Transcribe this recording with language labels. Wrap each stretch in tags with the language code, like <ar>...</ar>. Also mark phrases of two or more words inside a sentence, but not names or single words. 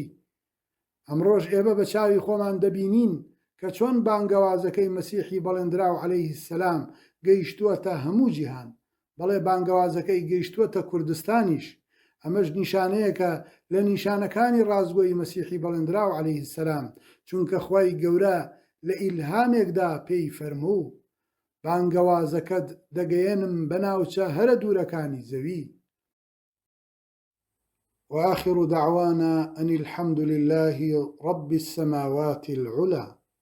<ckb>ئەمڕۆژ ئێمە بە چاوی خۆمان دەبینین کە چۆن بانگەوازەکەی مەسیحی بەڵێنراو</ckb> <ar>عەلەیهی السەلام</ar> <ckb>گەیشتووەتە هەموو جیهان، بەڵێ بانگەوازەکەی گەیشتووەتە کوردستانیش. ئەمەش نیشانەیەکە لە نیشانەکانی ڕازگۆی مەسیحی بەڵێنراو</ckb> <ar>عەلەیهی السەلام،</ar> <ckb>چونکە خوای گەورە لە ئیلهامێکدا پێی فەرموو بانگەوازەکەت دەگەیەنم بەناوچە هەرە دوورەکانی زەوی.</ckb> <ar>وآخر دعوانا أن الحمد لله رب السماوات العلى.</ar>